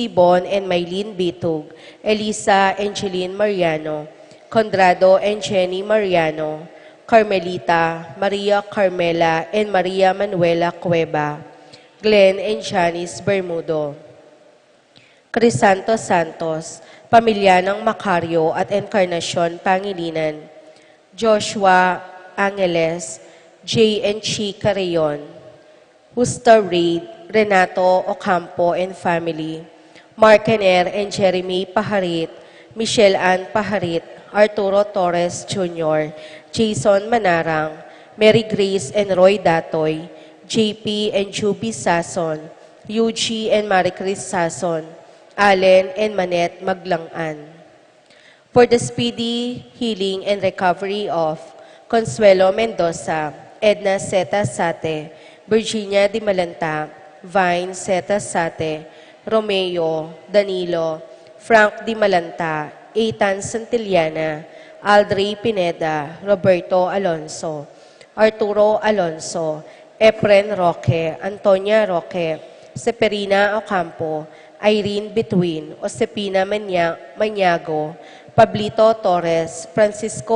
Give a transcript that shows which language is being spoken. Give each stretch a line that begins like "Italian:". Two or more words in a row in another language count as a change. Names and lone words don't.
English: Bon and Maylene Bitug, Elisa Angeline Mariano, Conrado and Jenny Mariano, Carmelita, Maria Carmela and Maria Manuela Cueva, Glenn and Janice Bermudo, Crisanto Santos,
Filipino: pamilya ng Macario at Encarnacion Pangilinan,
English: Joshua Angeles, J. and Chica Rayon, Husta Reid, Renato Ocampo and family, Mark Ener and Jeremy Paharit, Michelle Ann Paharit, Arturo Torres Jr., Jason Manarang, Mary Grace and Roy Datoy, JP and Juby Sason, Yuji and Maricris Sason, Allen and Manette Maglangan. For the speedy healing and recovery of Consuelo Mendoza, Edna Zeta Sate, Virginia Di Malanta, Vine Zeta Sate, Romeo, Danilo, Frank Di Malanta, Ethan Santillana, Aldrey Pineda, Roberto Alonso, Arturo Alonso, Efren Roque, Antonia Roque, Seperina Ocampo, Irene Between, Josepina Maniago, Pablito Torres, Francisco